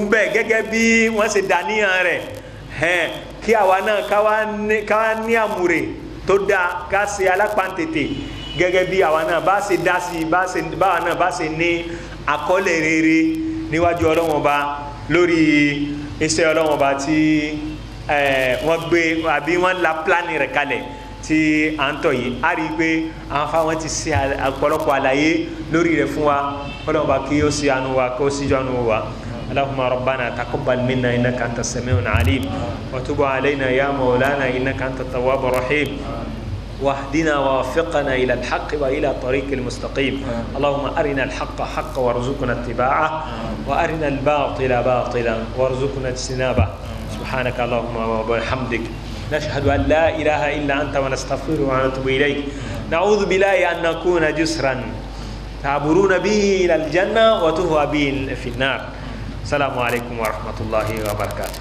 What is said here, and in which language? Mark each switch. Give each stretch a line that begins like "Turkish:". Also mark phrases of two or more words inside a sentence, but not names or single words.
Yoruba: bẹ́ẹ̀ gẹ́gẹ́ bí wọ́n ṣe dàníyàn rẹ̀ kí àwa náà káwa ní àmúre tó dáa ká ṣe alápáǹtètè gẹ́gẹ́ bí àwa náà bá ṣe dá sí báwa náà bá ṣe ní àkọọ́lẹ̀ rere níwájú Ọlọ́run Ọba lórí iṣẹ́ Ọlọ́run Ọba tí wọ́n gbé àbí wọ́n la pílánì rẹ̀ kalẹ̀ tí à ń tọ̀ yìí a rí i pé àwọn afáwọn ti ṣe ọ̀pọ̀lọpọ̀ àlàyé lórí rẹ̀ fún wa Ọlọ́run Ọba kí ó ṣe àánú wa kí ó ṣíjú àánú wa.
Arabic: اللهم ربنا تقبل منا إنك أنت السميع العليم وتب علينا يا مولانا إنك أنت التواب الرحيم واهدنا ووفقنا إلى الحق وإلى طريق المستقيم اللهم أرنا الحق حقا وارزقنا اتباعه وأرنا الباطل باطلا وارزقنا اجتنابه سبحانك اللهم وبحمدك نشهد أن لا إله إلا أنت ونستغفرك ونتوب إليك نعوذ بالله أن نكون جسرا تعبرون به إلى الجنة وتهوى به في النار السلام عليكم ورحمة الله وبركاته.